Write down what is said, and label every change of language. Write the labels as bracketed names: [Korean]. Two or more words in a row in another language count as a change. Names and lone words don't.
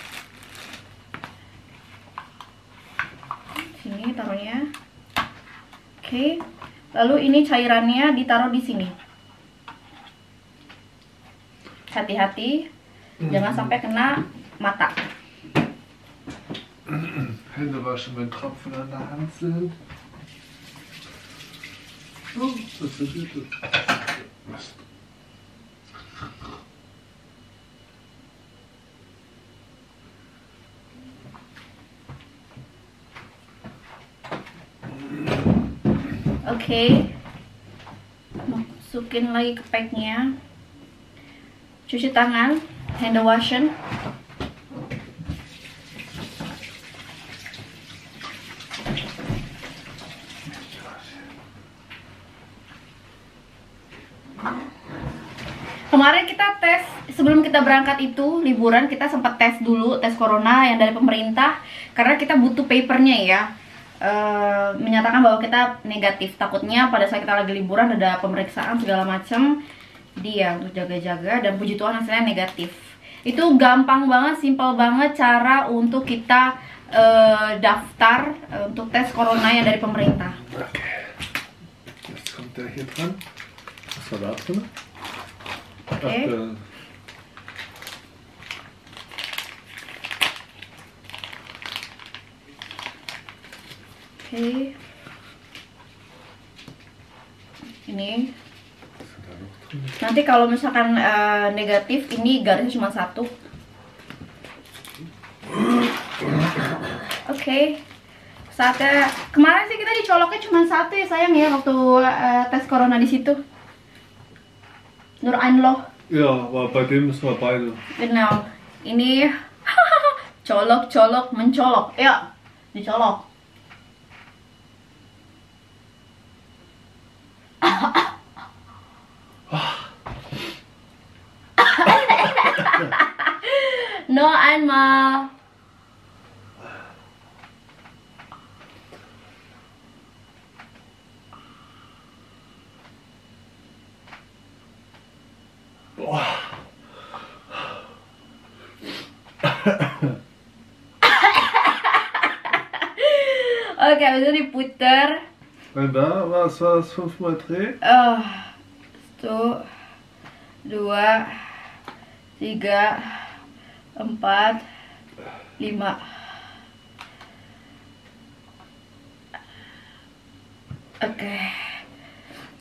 [Indonesian] Sini taruhnya. Oke. Lalu ini cairannya ditaruh di sini. Hati-hati, jangan sampai kena mata. [German] Hände waschen, wenn Tropfen an der Hand sind. Oh, das ist gut. [Indonesian] Oke. Masukin lagi ke packnya. Cuci tangan, [English] hand washing. [Indonesian] Kemarin kita tes, sebelum kita berangkat itu liburan, kita sempat tes dulu, tes corona yang dari pemerintah. Karena kita butuh papernya ya, menyatakan bahwa kita negatif. Takutnya pada saat kita lagi liburan ada pemeriksaan segala macam. Dia untuk jaga-jaga, dan puji Tuhan hasilnya negatif. Itu gampang banget, simpel banget cara untuk kita daftar untuk tes corona yang dari pemerintah. Oke. [German] Jetzt kommt der hier dran. Was war da drin? [Indonesian] Oke. Oke. Ini. Nanti kalau misalkan negatif, ini garisnya cuma 1. Oke. Saatnya kemarin sih kita dicoloknya cuma 1 ya sayang ya waktu tes corona di situ. [German] Nur Einloh. Ja, aber bei dem müssen wir beide. Genau. [Indonesian] Ini colok, mencolok. Ya, dicolok. [German] No einmal. Boah. [Indonesian] Oke, habis itu diputer. [German] Und da, was war das 5-mal Dreh? 1, 2, 3, 4, 5. [Indonesian] Oke.